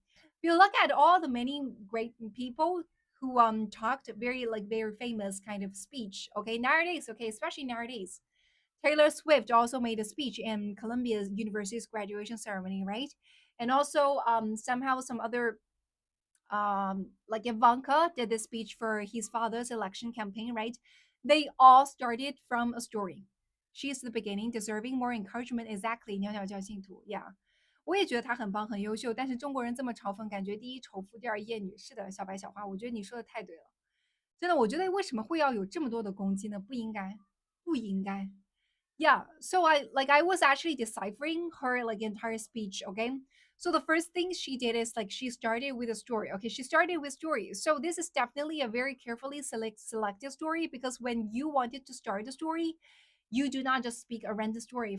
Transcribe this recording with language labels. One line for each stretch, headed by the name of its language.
English: If you look at all the many great people who talked very famous kind of speech, okay, nowadays, okay, especially nowadays, Taylor Swift also made a speech in Columbia University's graduation ceremony, right? And also somehow some other like Ivanka did this speech for his father's election campaign, right? They all started from a story. She's the beginning, deserving more encouragement.
Chinese: Exactly，袅袅教信徒，Yeah。我也觉得她很棒，很优秀。但是中国人这么嘲讽，感觉第一丑妇，第二厌女。是的，小白小花，我觉得你说的太对了。真的，我觉得为什么会要有这么多的攻击呢？不应该，不应该。
English: Yeah, so I was actually deciphering her like entire speech. Okay, so the first thing she did is like she started with a story. Okay, she started with story. So this is definitely a very carefully selected story, because when you wanted to start a story, you do not just speak a random story.